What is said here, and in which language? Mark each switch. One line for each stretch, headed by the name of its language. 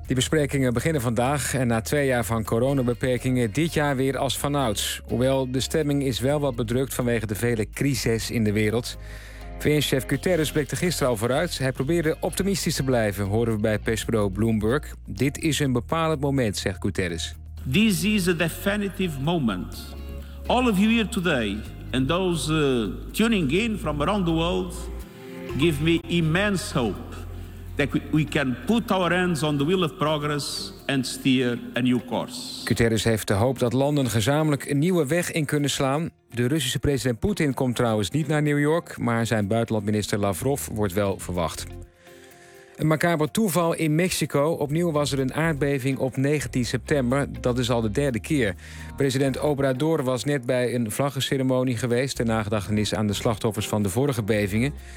Dutch: Die besprekingen beginnen vandaag en na 2 jaar van coronabeperkingen dit jaar weer als vanouds. Hoewel de stemming is wel wat bedrukt vanwege de vele crises in de wereld. VN-chef Guterres blikte gisteren al vooruit. Hij probeerde optimistisch te blijven, horen we bij persbureau Bloomberg. Dit is een bepalend moment, zegt Guterres.
English: This is a definitive moment. All of you here today and those tuning in from around the world give me immense hope that we can put our hands on the wheel of progress and steer a new course.
Dutch: Guterres heeft de hoop dat landen gezamenlijk een nieuwe weg in kunnen slaan. De Russische president Poetin komt trouwens niet naar New York, maar zijn buitenlandminister Lavrov wordt wel verwacht. Een macaber toeval in Mexico. Opnieuw was er een aardbeving op 19 september. Dat is al de 3e keer. President Obrador was net bij een vlaggenceremonie geweest ter nagedachtenis aan de slachtoffers van de vorige bevingen.